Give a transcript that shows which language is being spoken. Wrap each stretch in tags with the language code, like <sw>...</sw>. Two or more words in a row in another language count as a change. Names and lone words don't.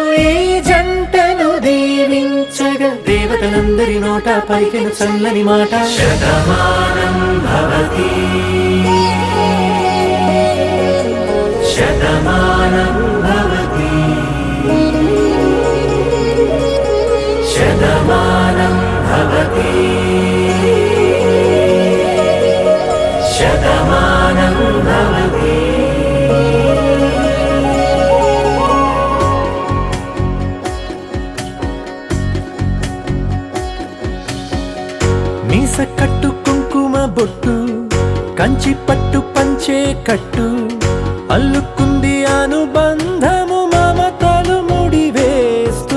<te>ఈ జంటను దీవించగా దేవతలందరి నోట పలికిన చల్లని మాట.</te> <sa>శతమానం भवति शतमानं भवति शतमानं भवति शतमानं भवति</sa> <te>మీస కట్టు కుంకుమ బొట్టు కంచి పట్టు పంచే కట్టు అల్లుకుంది అనుబంధము మమతలు ముడివేస్తూ</te>